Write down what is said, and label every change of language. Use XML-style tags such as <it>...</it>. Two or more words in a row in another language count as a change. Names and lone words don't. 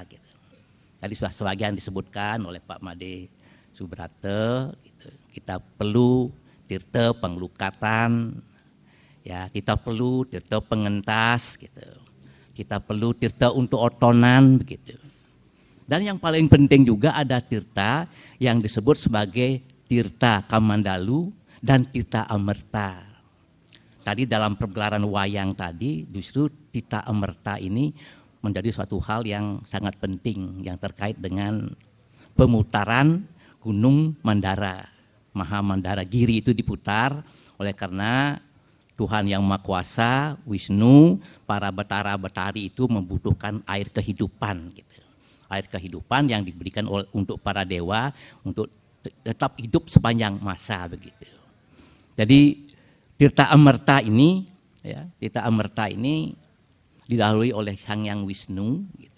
<id>Gitu. Tadi sudah sebagian disebutkan oleh Pak Made Subrata, gitu. Kita perlu tirta penglukatan, ya, kita perlu tirta pengentas, gitu. Kita perlu tirta untuk otonan begitu. Dan yang paling penting juga ada tirta yang disebut sebagai tirta Kamandalu dan tirta Amerta. Tadi dalam pergelaran wayang tadi justru tirta Amerta ini menjadi suatu hal yang sangat penting yang terkait dengan pemutaran Gunung Mandara. Maha Mandara Giri itu diputar oleh karena Tuhan yang Maha Kuasa, Wisnu, para betara-betari itu membutuhkan air kehidupan. Gitu. Air kehidupan yang diberikan untuk para dewa untuk tetap hidup sepanjang masa begitu. Jadi tirta Amerta ini, ya, tirta Amerta ini didahului oleh Sang Hyang Wisnu. Gitu.</id>